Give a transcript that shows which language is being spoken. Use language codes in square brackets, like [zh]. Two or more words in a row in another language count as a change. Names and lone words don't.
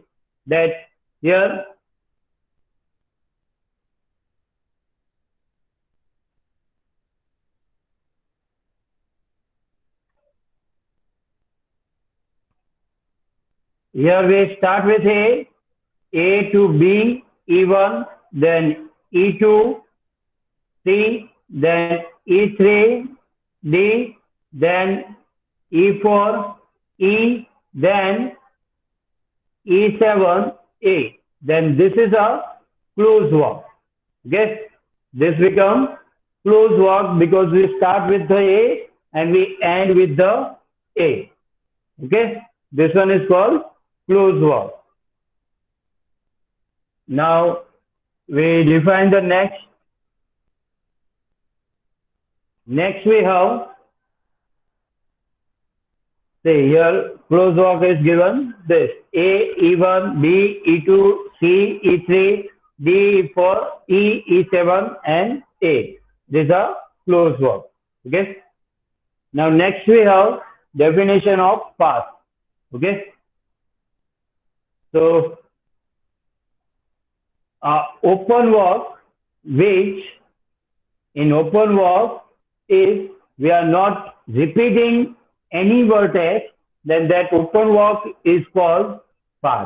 [en] That here we start with A to B, E1, then E2, C, then E3, D, then E4, E, then E7, A. Then this is a close walk. Okay, this becomes close walk because we start with the A and we end with the A. Okay, this one is called close walk. Now we define the next. Next we have, say here close walk is given this A, E1, B, E2, C, E3, D, E4, E, E7 and A. These are close walk. Okay. Now next we have definition of path. Okay. So open walk, which in open walk if we are not repeating any vertex, then that open walk is called path.